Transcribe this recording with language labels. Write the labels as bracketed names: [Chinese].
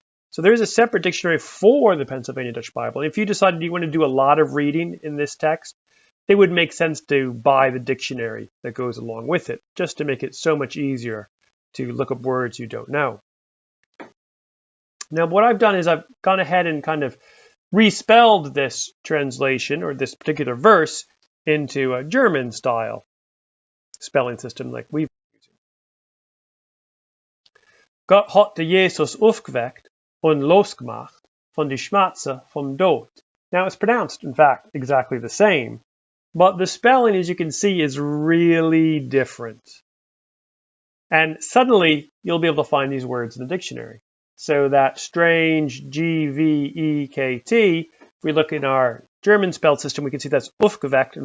[English] So there is a separate dictionary for the Pennsylvania Dutch Bible. If you decided you want to do a lot of reading in this text, it would make sense to buy the dictionary that goes along with it, just to make it so much easier to look up words you don't know. Now, what I've done is I've gone ahead and kind of respelled this translation or this particular verse into a German style spelling system like we've been using. [Pennsylvania German] Gott hat der Jesus aufgeweckt und losgemacht von die Schmerzen vom Tod. [English] Now it's pronounced, in fact, exactly the same, but the spelling, as you can see, is really different. And suddenly, you'll be able to find these words in the dictionary. So that strange G-V-E-K-T, if we look in our German spell system, we can see that's aufgeweckt.